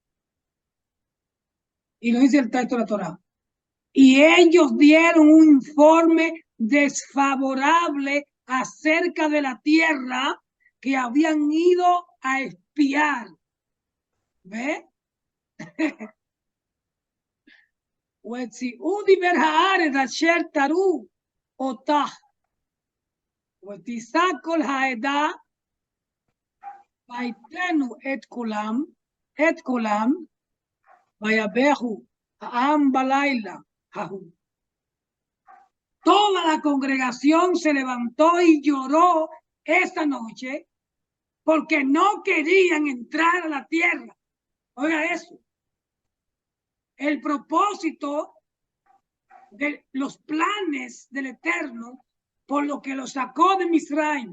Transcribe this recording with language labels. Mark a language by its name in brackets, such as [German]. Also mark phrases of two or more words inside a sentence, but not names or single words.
[Spanish] Y lo dice el texto de la Torá. Y ellos dieron un informe desfavorable acerca de la tierra que habían ido a espiar. ¿Ve? [Hebrew] ותיעו דיבר הארץ אשר תראו אותה, ותישא כל העדה, ויתנו את קולם, ויבכו העם בלילה ההוא. [Spanish] Toda la congregación se levantó y lloró esa noche porque no querían entrar a la tierra. Oiga eso. El propósito de los planes del Eterno por lo que lo sacó de Misraim.